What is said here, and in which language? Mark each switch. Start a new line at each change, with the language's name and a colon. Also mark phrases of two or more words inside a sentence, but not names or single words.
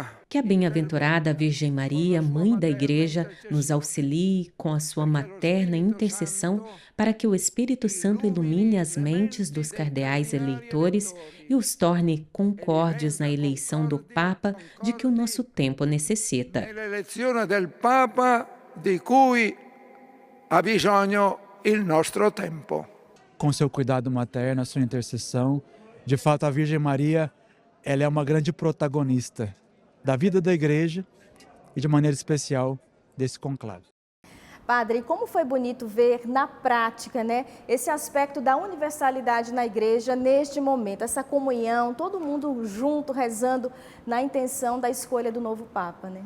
Portuguese: que a bem-aventurada Virgem Maria, Mãe da Igreja, nos auxilie com a sua materna intercessão para que o Espírito Santo ilumine as mentes dos cardeais eleitores e os torne concordes na eleição do Papa de que o nosso tempo necessita.
Italian: l'elezione del Papa di cui ha bisogno il nostro tempo.
Portuguese: Com seu cuidado materno, a sua intercessão, de fato a Virgem Maria, ela é uma grande protagonista da vida da igreja e de maneira especial desse conclave. Padre, como foi bonito ver na prática, né, esse aspecto da universalidade na igreja neste momento, essa comunhão, todo mundo junto, rezando na intenção da escolha do novo Papa, né?